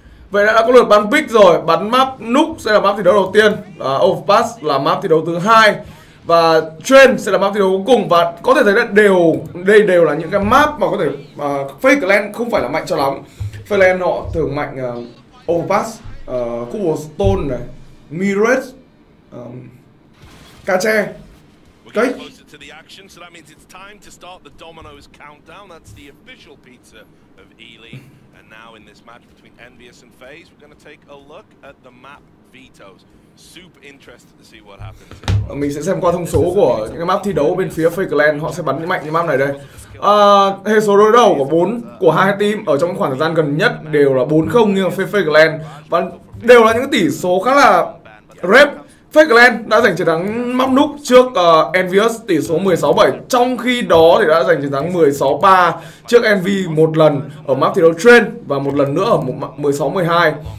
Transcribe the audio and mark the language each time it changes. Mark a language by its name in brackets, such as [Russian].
[Vietnamese] Vậy đã có lượt bắn pick rồi, bắn map Nook sẽ là map thi đấu đầu tiên, Overpass là map thi đấu thứ hai và Trận sẽ là map thi đấu cuối cùng. Và có thể thấy là đây đều là những cái map mà có thể Faze Clan không phải là mạnh cho lắm. Faze Clan họ thường mạnh Overpass, Cobblestone này, Mirage, Cache, Cake. [English] To the action, so that means it's time to start the Dominoes countdown. That's the official pizza of ELEAGUE. And now in this match between Envyus and Faze, we're going to take a look at the map vetoes. Super interested to see what happens. [Vietnamese] Mình sẽ xem qua thông số của những cái map thi đấu bên phía Faze Clan, họ sẽ bắn mạnh những map này đây. Hệ số đối đầu của hai team ở trong khoảng thời gian gần nhất đều là 4-0 nghiêng về Faze Clan và đều là những tỷ số khá là rep. Faze Clan đã giành chiến thắng map Nook trước Envyus tỷ số 16-7, trong khi đó thì đã giành chiến thắng 16-3 trước Envy một lần ở map thi đấu Trận và một lần nữa ở 16-12.